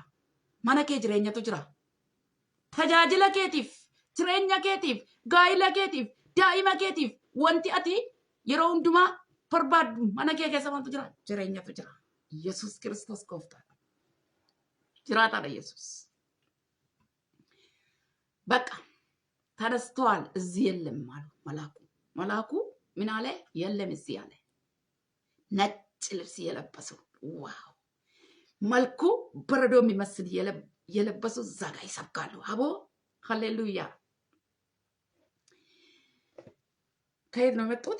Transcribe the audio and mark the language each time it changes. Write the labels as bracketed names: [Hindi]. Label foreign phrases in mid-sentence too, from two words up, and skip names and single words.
[Oromo] Mana kee jireenyatu jira. Tajaajila keetiif, jireenya keetiif, gaa'ila keetiif, daa'ima keetiif wanti ati yeroo hundumaa barbaaddu mana kee keessa wantu jira? Jireenyatu jira. Yesuus Kiristoos gooftaadha. Jiraataadha Yesuus. [Amharic] በቃ ተነስተዋል። እዚህ የለም አሉ መላኩ ምን አለ? የለም እዚህ አለ። ነጭ ልብስ የለበሰው ዋው መልኩ በረዶ የሚመስል የለበሱ እዛ ጋ ይሰብካሉ። አቦ ሃሌሉያ። ከየት ነው የመጡት?